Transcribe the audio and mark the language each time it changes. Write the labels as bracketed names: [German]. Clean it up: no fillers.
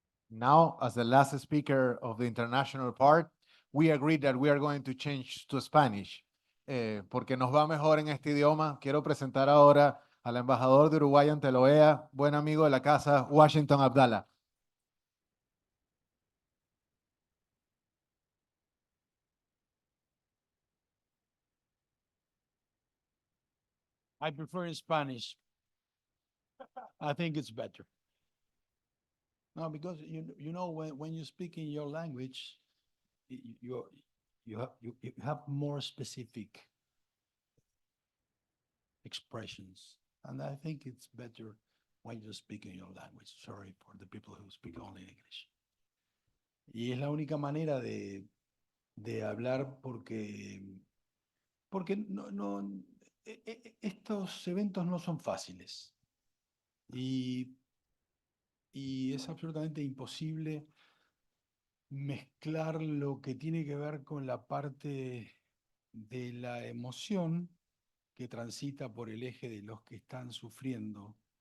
[English] Now, as the last speaker of the international part, we agreed that we are going to change to Spanish. [Spanish] Porque nos va mejor en este idioma. Quiero presentar ahora al embajador de Uruguay ante la OEA, buen amigo de la casa, Washington Abdala. [English] I prefer in Spanish. I think it's better. No, because you know when you speak in your language, you have more specific expressions, and I think it's better when you speak in your language. Sorry for the people who speak only English. [Spanish] Y es la única manera de hablar porque estos eventos no son fáciles y es absolutamente imposible mezclar lo que tiene que ver con la parte de la emoción que transita por el eje de los que están sufriendo,